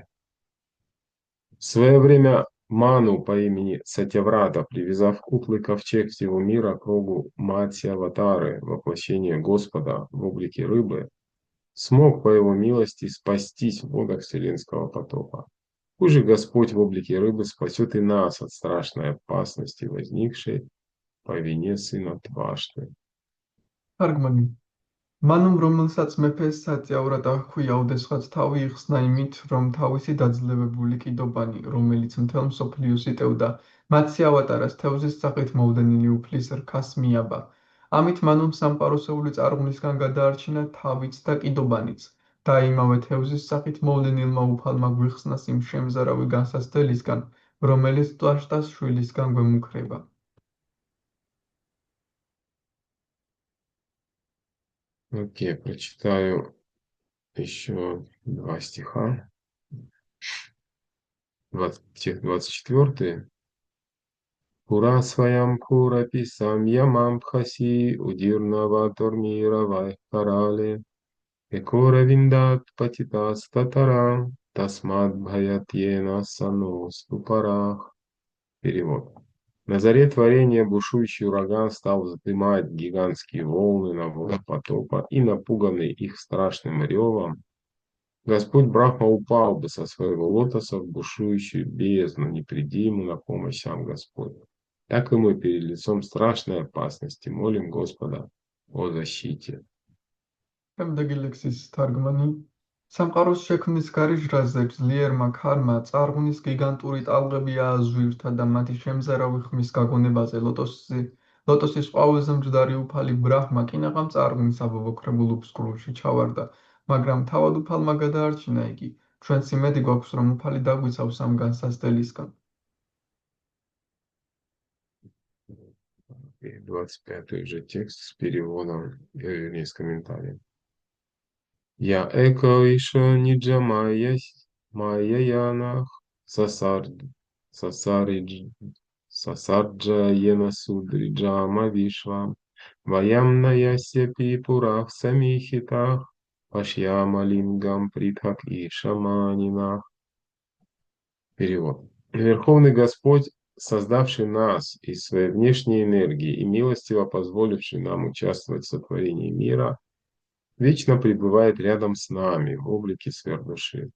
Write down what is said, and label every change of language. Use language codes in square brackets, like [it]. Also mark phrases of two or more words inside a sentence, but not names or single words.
[ru] В свое время Ману по имени Сатьяврата, привязав утлый ковчег всего мира к рогу Матхья Аватары, воплощение Господа в облике рыбы, смог по его милости спастись в водах вселенского потопа. Пусть же Господь в облике рыбы спасет и нас от страшной опасности, возникшей по вине сына Твашты. [ka] თარგმანი მანუმ რომელსაც მეფეს საწიავრად ახვია უდესღაც თავი იხსნა იმით, რომ თავისი დაძლევებული კიდობანი, რომელიც მთელ მსოფლიოს იტევდა, მათი ავატარას თევზის სახით მოვლენილი უფლის რქას მიაბა. ამით მანუმ სამყაროსეული წარღვნისგან გადაარჩინა თავიც და კიდობანიც და იმავე თევზის სახით მოვლენილმა უფალმა გვიხსნას იმ შემზარავი განსაცდელისგან, რომელიც ტვაშტას შვილისგან გვემუქრება. [ru] Окей, прочитаю еще два стиха. 24. [sa] पुरा स्वयम् पुरा पिसम् यमम् फसि उदीर्णव तुर्मिर वैहराली एकोर विन्दत् पतितस् ततार तस्माद् भयात्येन सनु स्तुपरः. [ru] Перевод. На заре творения бушующий ураган стал вздымать гигантские волны на воду потопа, и, напуганный их страшным ревом, Господь Брахма упал бы со своего лотоса в бушующую бездну, не приди ему на помощь сам Господь. Так и мы перед лицом страшной опасности молим Господа о защите. [ka] შემდეგი ლექსის თარგმანი. სამყაროს შექმნის გარიჟრაზე ძლიერმა ქარმა წარღვნის გიგანტური ტალღები ააზვირთა და მათი შემზარავი ხმის გაგონებაზე ლოტოსის ყვავილზე მჯდარი უფალი ბრაჰმა კინაღამ წარღვნის აბობოქრებულ უფსკრულში ჩავარდა, მაგრამ თავად უფალმა გადაარჩინა იგი. ჩვენც იმედი გვაქვს, რომ უფალი დაგვიცავს ამ განსაცდელისგან. [ru] 25-й же текст с переводом, вернее, с комментарием. [sa] य एक ईश निज माया यनः ससर्ज येन सुद्रिजम विश्वम् वयम् नयस्य पिपुरः समीहितः पश्याम लिङ्गम् पृथक् इ शमानिनः. [ru] Перевод. Верховный Господь, создавший нас из своей внешней энергии и милостиво позволивший нам участвовать в сотворении мира, вечно пребывает рядом с нами в облике сверхдуши.